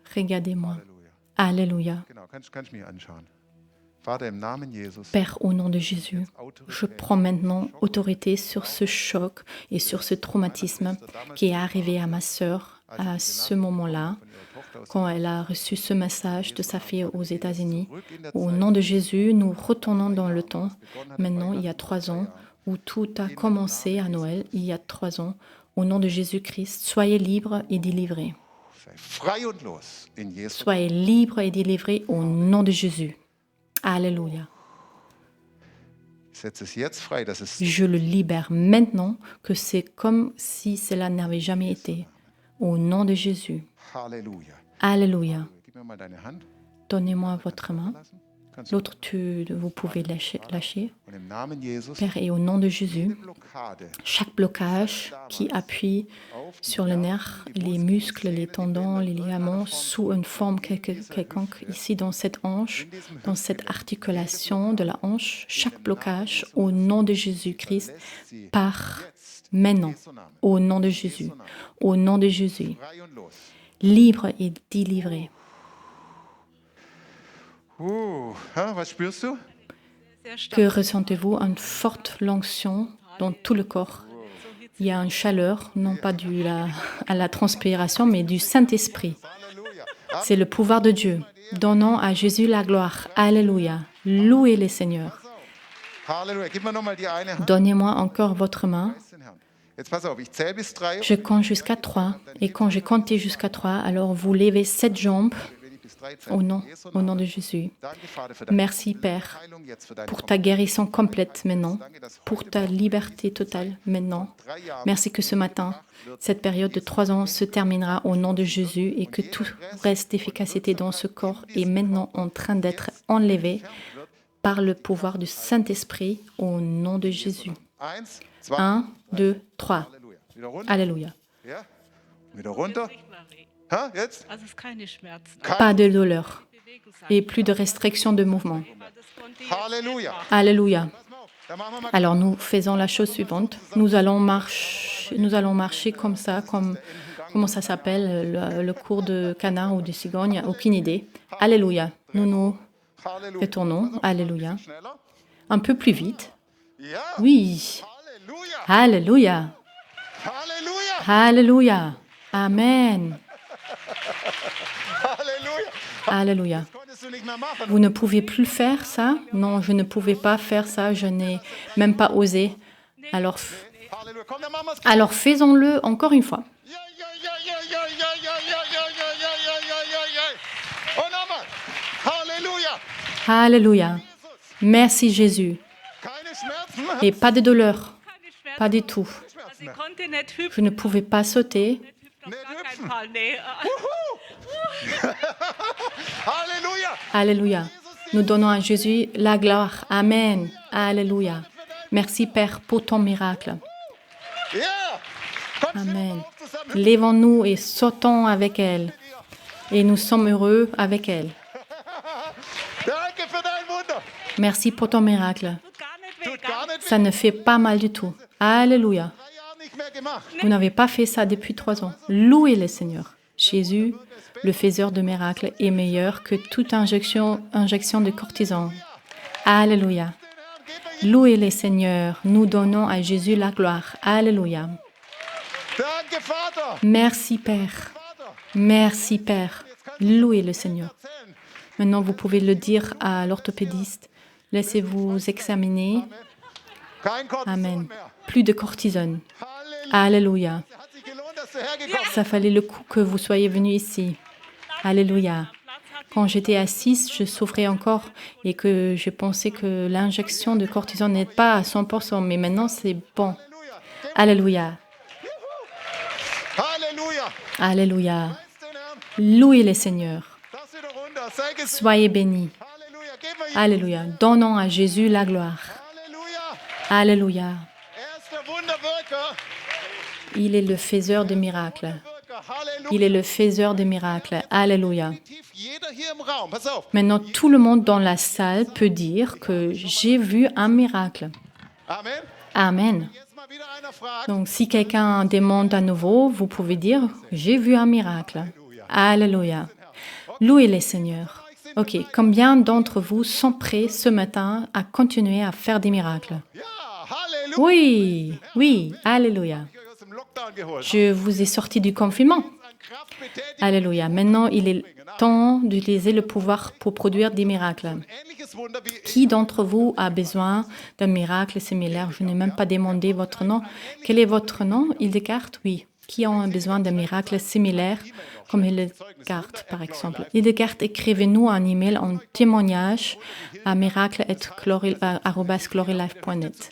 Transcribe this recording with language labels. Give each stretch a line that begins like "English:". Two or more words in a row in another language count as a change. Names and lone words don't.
French: regardez-moi.
German: Halleluja.
French: Alléluia.
German: Genau, kannst mich anschauen. Vater, im Namen Jesus.
French: Père, au nom de Jésus, je prends maintenant autorité sur ce choc et sur ce traumatisme qui est arrivé à ma sœur à ce moment-là, quand elle a reçu ce message de sa fille aux États-Unis. Au nom de Jésus, nous retournons dans le temps, maintenant il y a 3 ans, où tout a commencé à Noël, il y a 3 ans. Au nom de Jésus-Christ, soyez libres et délivrés.
German: Sei frei und los in Jesu.
French: Soyez libres et délivrés au nom de Jésus. Alléluia.
German: Ich setze es jetzt frei, dass es
French: Je le libère maintenant, que c'est comme si cela n'avait jamais été. Au nom de Jésus.
German: Halleluja.
French: Alléluia.
German: Gib mir mal deine Hand.
French: Donnez-moi votre main.
German: Lassen. Kannst du.
French: L'autre, vous pouvez lâcher.
German: Und im Namen Jesus,
French: Père, et au nom de Jésus,
German: Blockade
French: chaque blocage qui appuie sur le nerf, les muscles, les tendons, les ligaments, sous une forme quelconque, ici dans cette hanche, dans cette articulation de la hanche, chaque blocage, au nom de Jésus-Christ, part maintenant, au nom de Jésus, au nom de Jésus,
German: frei und los.
French: libre et délivré.
German: Was spürst du? Sehr stark.
French: Que ressentez-vous? Une forte onction dans tout le corps. Il y a une chaleur, non pas due à la transpiration, mais du Saint-Esprit.
German: Halleluja.
French: C'est le pouvoir de Dieu. Donnons à Jésus la gloire. Alléluia. Louez le Seigneur.
German: Halleluja. Gib mir nochmal die eine Hand.
French: Donnez-moi encore votre main.
German: Preis den Herrn. Jetzt pass auf, ich zähle bis 3.
French: Je compte jusqu'à 3. Et quand j'ai compté jusqu'à 3, alors vous levez 7 jambes
German: Wenn ich bis 3 zähle.
French: au nom de Jésus.
German: Danke, Vater, für deine
French: Merci Père
German: Heilung jetzt, für deine
French: pour ta guérison complète maintenant,
German: Danke, dass
French: pour ta liberté totale maintenant.
German: 3 Jahren
French: Merci que ce matin, cette période de 3 ans se terminera au nom de Jésus et que tout reste d'efficacité dans ce corps est maintenant en train d'être enlevé par le pouvoir du Saint-Esprit au nom de Jésus.
German: 1, 2, 1, 2, 3. Halleluja. Wieder runter.
French: Alléluia.
German: Ja. Wieder runter. Nicht mehr weh. Ha, jetzt? Also es ist keine Schmerzen.
French: Pas de douleur
German: Bewegung sein.
French: et plus de restriction de mouvement.
German: Weil das konnte ich Halleluja.
French: Alléluia.
German: Pass mal auf. Dann machen wir mal
French: Alors nous faisons la chose suivante. Nous allons marcher comme ça, comment ça s'appelle, le cours de canard ou de cigogne, aucune idée. Alléluia. Nous
German: Halleluja.
French: retournons. Alléluia.
German: Schneller.
French: Un peu plus vite.
German: Ja.
French: Oui.
German: Halleluja.
French: Alléluia.
German: Halleluja.
French: Alléluia. Amen.
German: Halleluja.
French: Alléluia.
German: Konntest du nicht mehr machen.
French: Vous ne pouvez plus faire ça? Non, je ne pouvais pas faire ça. Je n'ai même pas osé. Alors
German: Halleluja. Komm, dann machen wir's.
French: alors faisons-le encore une fois.
German: Ja, ja, ja, ja, ja, ja, ja, ja, ja, ja, ja, ja, ja, ja, ja. Und nochmal. Halleluja.
French: Alléluia. Merci Jésus.
German: Keine Schmerzen.
French: Et pas de douleur.
German: keine Schmerzen.
French: Pas du tout.
German: Sie konnte nicht hüpfen.
French: Je ne pouvais pas sauter.
German: Auf gar keinen Fall. Nee. Halleluja.
French: Alléluia. Nous donnons à Jésus la gloire. Amen. Alléluia. Merci Père pour ton miracle.
German: Ja. Komm, stehen wir Amen. mal auf zusammen.
French: Levons-nous et sautons avec elle. Et nous sommes heureux avec elle.
German: Danke für dein Wunder.
French: Merci pour ton miracle.
German: Tut gar nicht weh. Tut gar nicht weh.
French: Ça ne fait pas mal du tout. Alléluia.
German: 3 Jahre nicht mehr gemacht.
French: Vous n'avez pas fait ça depuis 3 ans. Louez le Seigneur. Jésus, le faiseur de miracles, est meilleur que toute injection de cortisone. Alléluia. Louez le Seigneur. Nous donnons à Jésus la gloire. Alléluia.
German: Danke, Vater.
French: Merci Père.
German: Vater.
French: Merci Père. Louez le Seigneur.
German: Erzählen.
French: Maintenant, vous pouvez le dire à l'orthopédiste. Laissez-vous examiner.
German: Kein Cortison Amen. mehr.
French: Plus de cortisone.
German: Halleluja.
French: Alléluia.
German: Hat sich gelohnt, dass du hergekommen
French: Ça fallait le coup que vous soyez venu ici. Alléluia. Quand j'étais assise, je souffrais encore et que je pensais que l'injection de cortisone n'est pas à 100%, mais maintenant c'est bon.
German: Halleluja.
French: Alléluia.
German: Halleluja.
French: Alléluia.
German: Preis den Herrn.
French: Louez le Seigneur.
German: Das wieder runter. Sei gesegnet.
French: Soyez bénis.
German: Halleluja. Gib mir
French: Alléluia. Donnons à Jésus la gloire.
German: Halleluja.
French: Alléluia.
German: Er ist der Wunderwirker.
French: Il est le faiseur de miracles.
German: Wirker. Halleluja.
French: Il est le faiseur de miracles. Alléluia.
German: Tief jeder hier im Raum. Pass auf.
French: Maintenant, tout le monde dans la salle peut dire que j'ai vu un miracle. Amen. Amen.
German: Jetzt mal wieder einer fragt.
French: Donc, si quelqu'un demande à nouveau, vous pouvez dire « J'ai vu un miracle ». Alléluia. Louez le Seigneur. Ok, combien d'entre vous sont prêts ce matin à continuer à faire des miracles?
German: Ja, Halleluja.
French: Oui, oui, Alléluia.
German: Ich euch aus dem Lockdown geholt.
French: Je vous ai sorti du confinement.
German: An Kraft betätigt.
French: Alléluia. Maintenant, il est temps d'utiliser le pouvoir pour produire des miracles.
German: Ähnliches Wunder wie
French: Qui d'entre vous a besoin d'un miracle similaire? Je n'ai même pas demandé votre nom. Quel est votre nom? Hildegard? Oui. qui ont un besoin d'un miracle similaire, comme Hildegard par exemple. Hildegard, écrivez-nous un email en témoignage à miracle@glorylife.net.